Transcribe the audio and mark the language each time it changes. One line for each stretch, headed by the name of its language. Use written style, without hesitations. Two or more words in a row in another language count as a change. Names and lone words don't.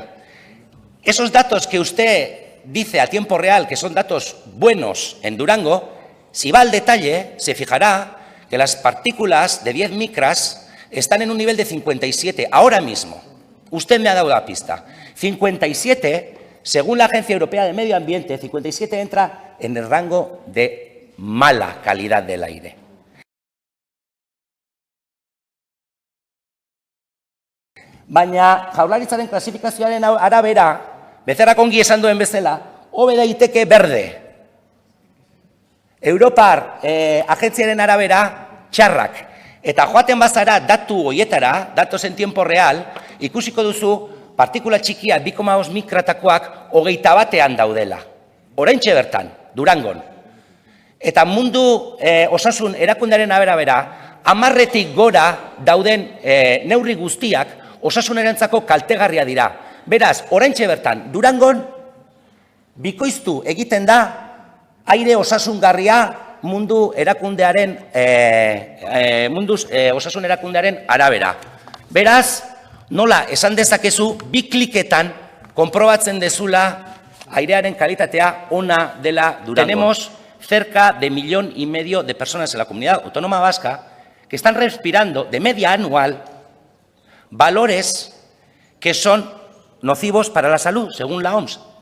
Spanish: Esos datos que usted dice a tiempo real que son datos buenos en Durango, si va al detalle, se fijará que las partículas de 10 micras están en un nivel de 57 ahora mismo. Usted me ha dado la pista. 57, según la Agencia Europea de Medio Ambiente, 57 entra en el rango de mala calidad del aire.
Basque: Baina Jaurlaritzaren klasifikazioaren arabera, Becerrak ongi esan duen bezala, hobe daiteke berde. Europar agentziaren arabera txarrak. Eta joaten bazara datu horietara,
Spanish: datos en tiempo real,
Basque: ikusiko duzu partikula txikia 2,5 mikratakoak 21ean daudela. Oraintxe bertan, Durangon. Eta mundu osasun erakundearen arabera, 10etik gora dauden neurri guztiak osasunerentzako kaltegarria dira. Beraz, oraintxe bertan, Durangon bikoiztu egiten da aire osasungarria mundu erakundearen osasun erakundearen arabera. Beraz, nola esan dezakezu 2 kliketan konprobatzen dezula airearen kalitatea ona dela Durangon.
Spanish: Tenemos cerca de 1,5 millones de personas en la comunidad autónoma vasca que están respirando de media anual valores que son nocivos para la salud, según la OMS.